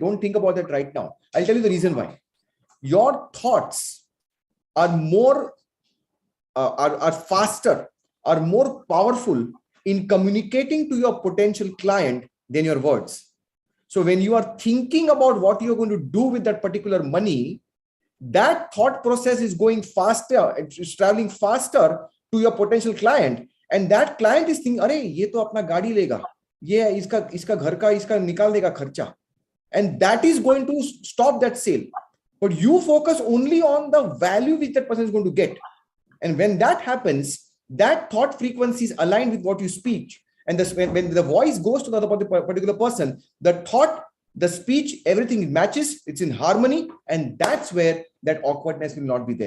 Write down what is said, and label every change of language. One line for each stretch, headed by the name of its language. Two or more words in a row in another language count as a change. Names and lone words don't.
English: Don't think about that right now. I'll tell you the reason why. Your thoughts are more, are faster, are more powerful in communicating to your potential client than your words. So when you are thinking about what you're going to do with that particular money, that thought process is going faster, it's traveling faster to your potential client, and that client is thinking,
Hindi: "अरे, ये तो अपना गाड़ी लेगा, ये इसका घर का इसका निकाल देगा खर्चा,"
English: and that is going to stop that sale. But you focus only on the value which that person is going to get, and when that happens, that thought frequency is aligned with what you speak, and when the voice goes to the other particular person, the thought, the speech, everything matches, it's in harmony, and that's where that awkwardness will not be there.